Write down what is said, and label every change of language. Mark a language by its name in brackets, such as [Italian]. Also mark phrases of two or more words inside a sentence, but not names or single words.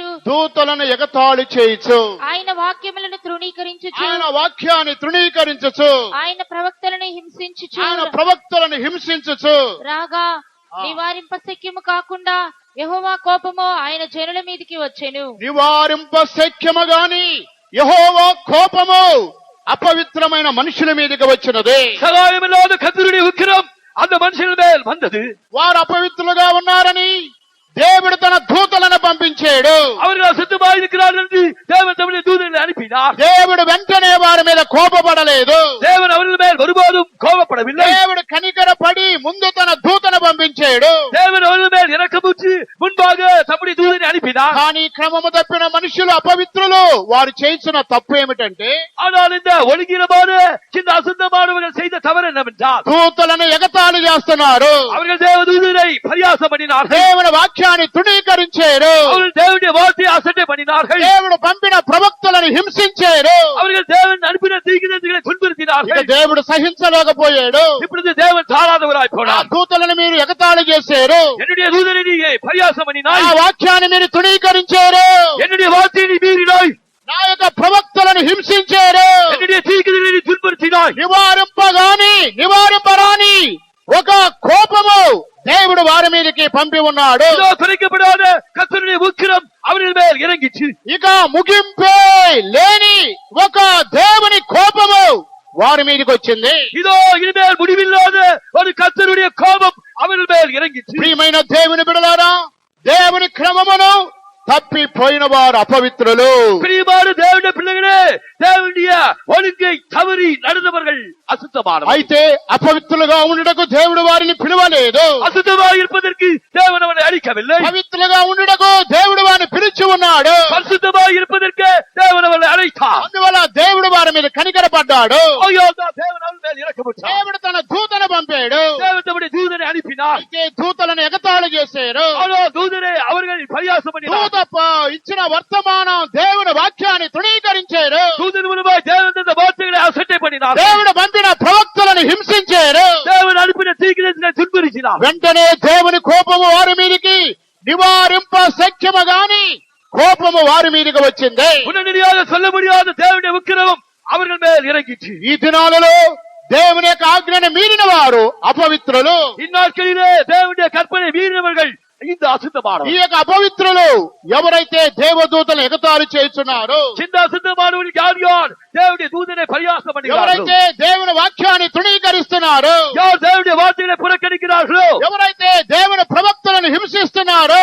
[Telugu] దూతలను ఎగతాళి చేయుచు ఆయన వాక్యములను తృణీకరించుచు ఆయన వాక్యాన్ని తృణీకరించుచు ఆయన ప్రవక్తలను హింసించుచు ఆయన ప్రవక్తలను హింసించుచు రాగా నివారింప శక్యము కాకుండా యెహోవా కోపము ఆయన జనుల మీదికి వచ్చెను. నివారింప శక్యము గాని యెహోవా కోపము అపవిత్రమైన మనుషుల మీదకి వచ్చినది. [Tamil] சகாயமில்லாத கர்த்தருடைய உக்கிரம் அந்த மனுஷன் மேல் வந்தது. [Telugu] వారు అపవిత్రులుగా ఉన్నారని దేవుడు తన దూతలను పంపించాడు. [Tamil] அவர்கள் அசுத்தமாக இருக்கிறார்கள் என்று தேவன் தம்முடைய தூதர்களை அனுப்பினார். [Telugu] దేవుడు వెంటనే వారి మీద కోపపడలేదు. [Tamil] தேவன் அவர்கள் மேல் ஒருபோதும் கோபப்படவில்லை. [Telugu] దేవుడు కనికరపడి ముందు తన దూతను పంపించాడు. [Tamil] தேவன் அவர்கள் மேல் இரக்கமுற்று முன்பாக தம்முடைய தூதரை அனுப்பினார். [Telugu] కానీ క్రమము తప్పిన మనుషులు అపవిత్రులు. వారు చేసిన తప్పు ఏమిటంటే [Tamil] ஆனால் இந்த ஒழுங்கீனமான இந்த அசுத்தமானவர்கள் செய்த தவறு என்னவென்றால் [Telugu] దూతలను ఎగతాళి చేస్తున్నారు. [Tamil] அவர்கள் தேவ தூதரை பரியாசம் பண்ணினார்கள். [Telugu] దేవుని వాక్యాన్ని తృణీకరించారు. [Tamil] அவர்கள் தேவனுடைய வார்த்தையை அசட்டை பண்ணினார்கள். [Telugu] దేవుడు పంపిన ప్రవక్తలను హింసించారు. [Tamil] அவர்கள் தேவன் அனுப்பின தீர்க்கதரிசிகளை ఇక துன்புறுத்தினார்கள். [Telugu] దేవుడు సహించలేకపోయాడు. [Tamil] இப்பொழுது தேவன் தாராதவராய் ఆ போனார். [Telugu] దూతలను మీరు ఎగతాళి చేశారు. [Tamil] என்னுடைய தூதரை நீ பரியாசம் ఆ பண்ணினாய். [Telugu] వాక్యాన్ని మీరు తృణీకరించారు. [Tamil] என்னுடைய வார்த்தையை நீ மீறினாய். [Telugu] నా యొక్క ప్రవక్తలను హింసించారు. [Tamil] என்னுடைய தீர்க்கதரிசிகளை நீ துன்புறுத்தினாய். [Telugu] నివారింపరాని ఒక కోపము దేవుడు వారి మీదకి పంపి ఉన్నాడు. [Tamil] இதோ குறைக்கப்படாத கர்த்தருடைய உக்கிரம் அவர்கள் மேல் இறங்கிச்சு. [Telugu] ఇక ముగింపే లేని ఒక దేవుని కోపము వారి మీదకి వచ్చింది. [Tamil] இதோ இனிமேல் முடிவில்லாத ஒரு கர்த்தருடைய கோபம் அவர்கள் மேல் இறங்கிச்சு. [Telugu] ప్రియమైన దేవుని బిడ్డలారా, దేవుని క్రమమును తప్పిపోయిన వారు అపవిత్రులు. [Tamil] பிரியமான தேவனுடைய பிள்ளைகளே, தேவனுடைய ஒழுங்கை தவறி நடந்தவர்கள் அசுத்தமானவர்கள். [Telugu] అయితే అపవిత్రులుగా ఉండుటకు దేవుడు వారిని పిలవలేదు. [Tamil] அசுத்தமாக இருப்பதற்கு தேவன் அவனை அழைக்கவில்லை. [Telugu] పవిత్రులుగా ఉండుటకు దేవుడు వారిని పిలిచి ఉన్నాడు. [Tamil] பரிசுத்தமாக இருப்பதற்கு தேவன் அவனை அழைத்தார். [Telugu] అందువల్ల దేవుడు వారి మీద కనికరపడ్డాడు. [Tamil] ஆகையால் தான் தேவன் அவன் மேல் இரக்கமுற்றார். [Telugu] దేవుడు తన దూతను పంపాడు. [Tamil] தேவன் தம்முடைய தூதனை அனுப்பினார். [Telugu] అయితే దూతలను ఎగతాళి చేశారు. [Tamil] ஆனால் தூதனை அவர்கள் பரியாசம் பண்ணினார். [Telugu] దూత ఇచ్చిన వర్తమానం దేవుని వాక్యాన్ని తృణీకరించారు. [Tamil] தூதன் மூலமாய் தேவன் தந்த வார்த்தைகளை அசட்டை பண்ணினார். [Telugu] దేవుడు పంపిన ప్రవక్తలను హింసించారు. [Tamil] தேவன் அனுப்பின தீர்க்கதரிசிகளை துன்புறுத்தினார். [Telugu] వెంటనే దేవుని కోపము వారి మీదకి నివారింప శక్యము గాని కోపము వారి మీదకి వచ్చింది. [Tamil] உடனடியாக சொல்ல முடியாத தேவனுடைய உக்கிரமம் அவர்கள் மேல் இறங்கிச்சு. [Telugu] ఈ దినాలలో దేవుని యొక్క ఆజ్ఞను మీరిన వారు అపవిత్రులు. [Tamil] இந்நாட்களிலே தேவனுடைய கற்பனை மீறினவர்கள் இந்த ఈ அசுத்தமானவர்கள். [Telugu] యొక్క అపవిత్రులు ఎవరైతే దేవదూతలు ఎగతాళి చేస్తున్నారు, [Tamil] இந்த அசுத்தமானவர்கள் யார் யார் தேவனுடைய தூதனை பரியாசம் பண்ணுகிறார்களோ, [Telugu] ఎవరైతే దేవుని వాక్యాన్ని తృణీకరిస్తున్నారు, [Tamil] யார் தேவனுடைய வார்த்தைகளை புறக்கணிக்கிறார்களோ, [Telugu] ఎవరైతే దేవుని ప్రవక్తలను హింసిస్తున్నారో,